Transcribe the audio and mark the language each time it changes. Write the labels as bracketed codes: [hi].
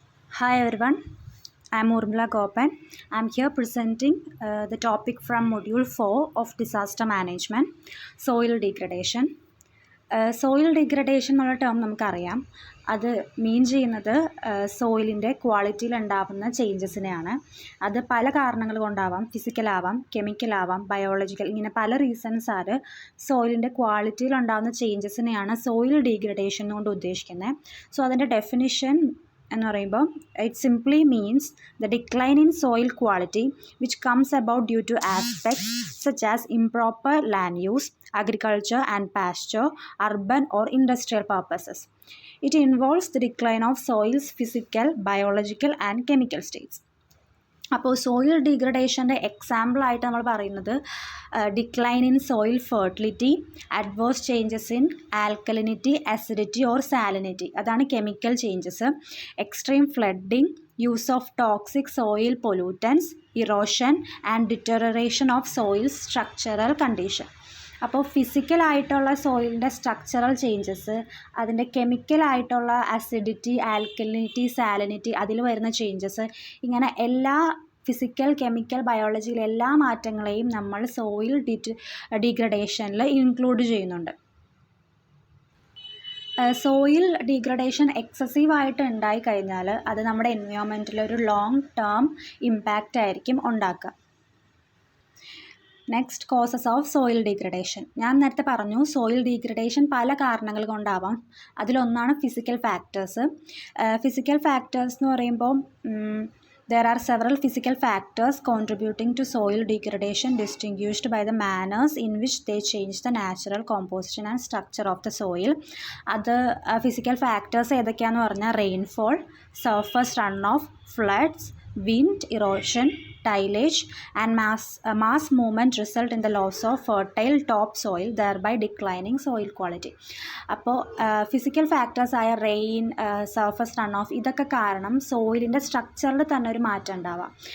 [en] Hi everyone, I am Urmila Gopan. I am here presenting the topic from Module 4 of Disaster Management, Soil Degradation. [ml] Soil degradation എന്നുള്ള term നമുക്കറിയാം. അത് മീൻ ചെയ്യുന്നത് സോയിലിൻ്റെ ക്വാളിറ്റിയിൽ ഉണ്ടാകുന്ന ചേഞ്ചസിനെയാണ്. അത് പല കാരണങ്ങൾ കൊണ്ടാവാം, ഫിസിക്കലാവാം, കെമിക്കലാവാം, ബയോളജിക്കൽ, ഇങ്ങനെ പല റീസൺസാൽ സോയിലിൻ്റെ ക്വാളിറ്റിയിൽ ഉണ്ടാകുന്ന ചേഞ്ചസിനെയാണ് സോയിൽ ഡീഗ്രഡേഷൻ കൊണ്ട് ഉദ്ദേശിക്കുന്നത്. [en] so [ml] അതിൻ്റെ ഡെഫിനിഷൻ എന്ന് പറയുമ്പോൾ [en] It simply means the decline in soil quality which comes about due to aspects such as improper land use, agriculture and pasture, urban or industrial purposes. It involves the decline of soil's physical, biological and chemical states. [ml] അപ്പോൾ soil ഡീഗ്രഡേഷൻ്റെ എക്സാമ്പിളായിട്ട് നമ്മൾ പറയുന്നത് [en] decline in soil fertility, adverse changes in alkalinity, acidity or salinity, [ml] അതാണ് chemical changes, [en] Extreme flooding, use of toxic soil pollutants, erosion and deterioration of soil structural condition. [ml] അപ്പോൾ ഫിസിക്കലായിട്ടുള്ള സോയിലിൻ്റെ structural changes, അതിൻ്റെ കെമിക്കലായിട്ടുള്ള acidity, alkalinity, salinity, അതിൽ വരുന്ന changes, ഇങ്ങനെ എല്ലാ physical, chemical, ബയോളജിയിലെ എല്ലാ മാറ്റങ്ങളെയും നമ്മൾ soil ഡീഗ്രഡേഷനിൽ include ചെയ്യുന്നുണ്ട്. സോയിൽ ഡീഗ്രഡേഷൻ എക്സസീവായിട്ട് ഉണ്ടായിക്കഴിഞ്ഞാൽ അത് നമ്മുടെ എൻവയോൺമെൻറ്റിൽ ഒരു ലോങ് ടേം ഇമ്പാക്റ്റ് ആയിരിക്കും ഉണ്ടാക്കുക. [en] Next, causes of soil degradation. [ml] ഞാൻ നേരത്തെ പറഞ്ഞു സോയിൽ ഡീഗ്രഡേഷൻ പല കാരണങ്ങൾ കൊണ്ടാവാം. അതിലൊന്നാണ് ഫിസിക്കൽ ഫാക്ടേഴ്സ്. ഫിസിക്കൽ ഫാക്ടേഴ്സ് എന്ന് പറയുമ്പോൾ [en] there are several physical factors contributing to soil degradation distinguished by the manners in which they change the natural composition and structure of the soil. [ml] അത് physical factors ഏതൊക്കെയാണെന്ന് പറഞ്ഞാൽ [en] Rainfall, surface run off, floods, wind, erosion, tillage and mass movement result in the loss of fertile topsoil, thereby declining soil quality. [ml] അപ്പോൾ physical factors ആയ rain, surface run off, ഇതൊക്കെ കാരണം സോയിലിൻ്റെ സ്ട്രക്ചറിൽ തന്നെ ഒരു മാറ്റം ഉണ്ടാവാം.